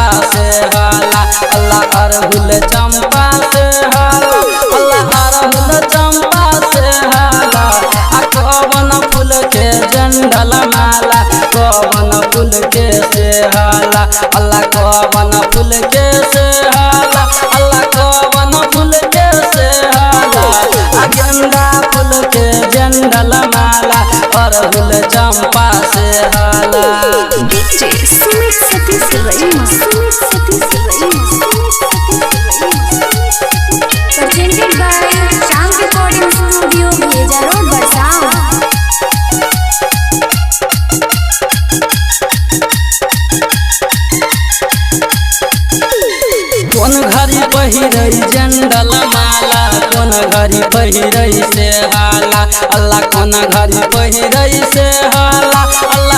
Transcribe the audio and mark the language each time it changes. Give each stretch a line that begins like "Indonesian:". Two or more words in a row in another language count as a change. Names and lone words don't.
Bhojpuri: सेहाला अल्लाह अरहुल चंपा सेहाला अल्लाह अरहुल चंपा सेहाला कवन फूल के जंगल माला कवन फूल के सेहाला अल्लाह कवन फूल के सेहाला अल्लाह कवन फूल के सेहाला गेंदा फूल के जंगल माला अरहुल चंपा सेहाला।
English: DJ Sumit Satish Raima, Sumit Satish Raima, Sumit Satish Raima। Presented by Chand Recording Studio, Bheja Road, Barsan।
Bhojpuri: कौन घड़ी पहिरै जंगल माला कौन घड़ी पहिरै सेहाला अल्लाह कौन घड़ी पहिरै सेहाला अल्लाह